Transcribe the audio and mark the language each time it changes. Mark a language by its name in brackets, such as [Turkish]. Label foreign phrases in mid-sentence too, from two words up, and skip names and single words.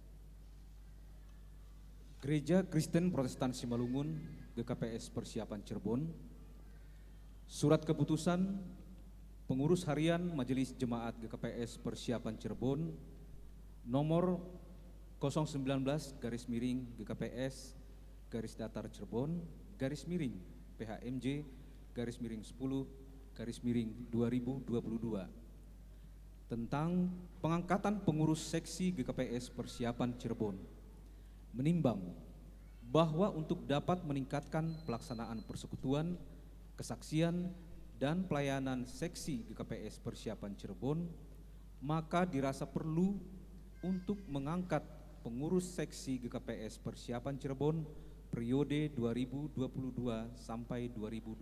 [Indonesian] Gereja Kristen Protestan Simalungun, GKPS Persiapan Cirebon, surat keputusan pengurus harian Majelis Jemaat GKPS Persiapan Cirebon nomor 019 garis miring GKPS garis datar Cirebon garis miring PHMJ garis miring 10 garis miring 2022 tentang pengangkatan pengurus seksi GKPS Persiapan Cirebon menimbang bahwa untuk dapat meningkatkan pelaksanaan persekutuan, kesaksian, dan pelayanan seksi GKPS Persiapan Cirebon, maka dirasa perlu untuk mengangkat pengurus seksi GKPS Persiapan Cirebon periode 2022 sampai 2025.